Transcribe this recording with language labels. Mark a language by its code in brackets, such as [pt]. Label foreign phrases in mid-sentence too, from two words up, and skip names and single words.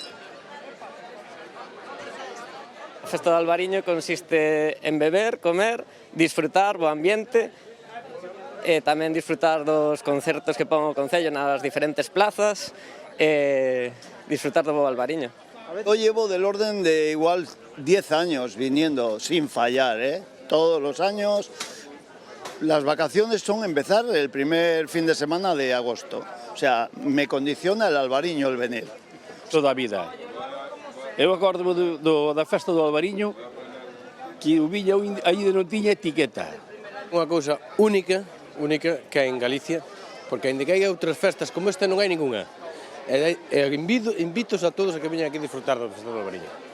[gl] A Festa do Albariño consiste en beber, comer, disfrutar bo ambiente e tamén disfrutar dos concertos que pon o Concello nas diferentes plazas e disfrutar do bo Albariño. [es] Yo llevo del orden de igual 10 años viniendo sin fallar, todos los años. Las vacaciones son empezar el primer fin de semana de agosto. O sea, me condiciona el Albariño, el venir. [gl] Toda a vida. Eu acordo da Festa do Albariño que o viña aí non tiña etiqueta. Unha cousa única que hai en Galicia, porque ainda que hai outras festas como esta non hai ningunha. Invitos a todos a que veñan aquí a disfrutar da Festa do Albariño.